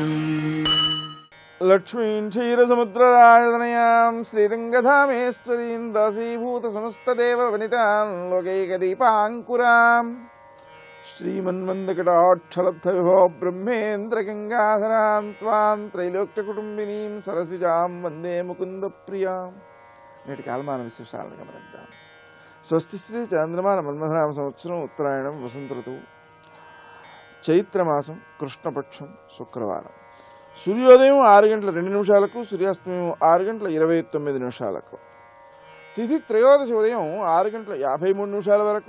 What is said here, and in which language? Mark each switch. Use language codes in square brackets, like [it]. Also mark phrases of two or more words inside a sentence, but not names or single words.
[sa] लक्ष्मीं क्षीरसमुद्रराजतनयां श्रीरङ्गधामेश्वरीं दासीभूतसमस्तदेववनितां लोकैकदीपाङ्कुराम् श्रीमन्मन्दकटाक्षलब्धविभो ब्रह्मेन्द्रगङ्गाधरां त्वां त्रैलोक्यकुटुम्बिनीं सरस्विजां वन्दे मुकुन्दप्रियां। [te] నేటి కాలమాన విశేషాలను గమనిద్దాం. స్వస్తి శ్రీ చంద్రమాన మన్మథనామ సంవత్సరం ఉత్తరాయణం వసంత ఋతువు చైత్రమాసం కృష్ణపక్షం శుక్రవారం. సూర్యోదయం 6:02 సూర్యాస్తమయం 6:29 తిథి త్రయోదశి ఉదయం 6:53 వరకు.